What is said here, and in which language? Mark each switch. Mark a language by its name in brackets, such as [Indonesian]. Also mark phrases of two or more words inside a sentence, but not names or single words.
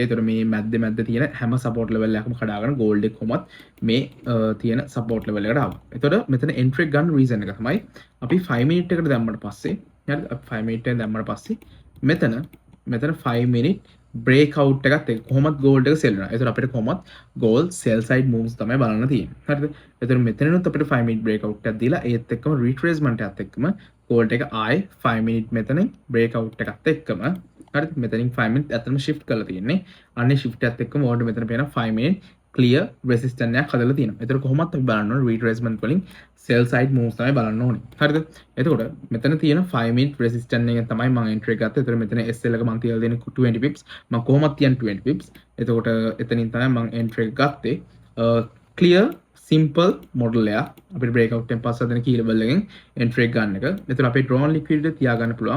[Sinhala] එතකොට මේ මැද්ද තියෙන හැම [English] support level [Sinhala] එකක්ම කඩාගෙන gold එක කොහොමත් මේ තියෙන [English] support level [Sinhala] එකට ආවා. එතකොට මෙතන entry ගන්න reason එක තමයි අපි 5 minute එකට දැම්මට පස්සේ හරිද? අපි 5 minute එකෙන් දැම්මට පස්සේ මෙතන [English] 5 minute breakout [Sinhala] එකත් එක්ක කොහොමත් gold එක sell වෙනවා. ඒතර අපිට කොහොමත් [English] gold sell side moves [Sinhala] තමයි බලන්න තියෙන්නේ. හරිද? ඒතර මෙතනනොත් අපිට [English] 5 minute breakout [Sinhala] එකක් දීලා ඒත් එක්කම retracement එකත් එක්කම gold එක ආයේ [English] 5 minute [Sinhala] මෙතනින් breakout එකත් එක්කම හරිද? මෙතනින් [English] 5 minute [Sinhala] අතරම shift කරලා තියෙන්නේ. අනේ shift එකත් එක්කම ඕඩර් මෙතන පේන [English] 5 minute clear resistance [Sinhala] එකක් හදලා තියෙනවා. ඒතර කොහොමත් අපි බලන්න ඕනේ retracement වලින් [English] sell side moves [Sinhala] තමයි බලන්න ඕනේ. හරිද? එතකොට මෙතන තියෙන [English] 5 minute resistance [Sinhala] එකෙන් තමයි මම entry එක ගත්තේ. ඒතර මෙතන SL එක මම තියලා දෙන්නේ 20 pips. මම කොහොමත් තියන්නේ 20 pips. එතකොට එතනින් තමයි මම entry එක ගත්තේ. [English] clear simple model [Sinhala] එක. අපිට breakout එකෙන් පස්සේ දෙන [English] key level [Sinhala] එකෙන් entry එක ගන්න එක. එතන අපේ [English] drawn liquidity [Sinhala] තියාගන්න පුළුවන්.